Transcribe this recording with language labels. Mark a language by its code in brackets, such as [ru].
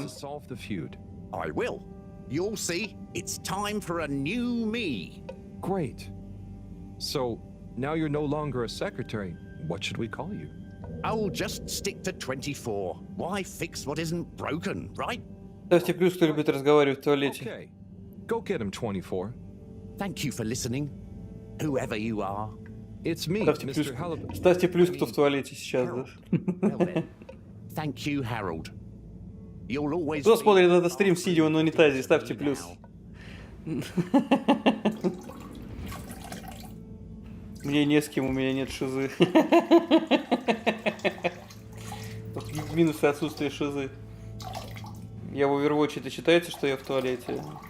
[en] to solve the feud. I will. You'll see. It's time for a new me. Great. So, now you're no longer a secretary. What should we call you? I'll just stick to 24. Why fix what isn't broken, right? [ru] Ставьте плюс, кто любит разговаривать в туалете. [en] Okay. Go get him, 24. Thank you for listening, whoever you are. It's me, Mr. Halibut. [ru] Ставьте плюс, кто в туалете сейчас, да? [en] Well then, thank you, Harold. You'll always [ru] Кто смотрит этот стрим, сидя на унитазе, ставьте плюс. Мне не с кем, у меня нет шизы. Минусы отсутствия шизы. Я в Overwatch, это считается, что я в туалете?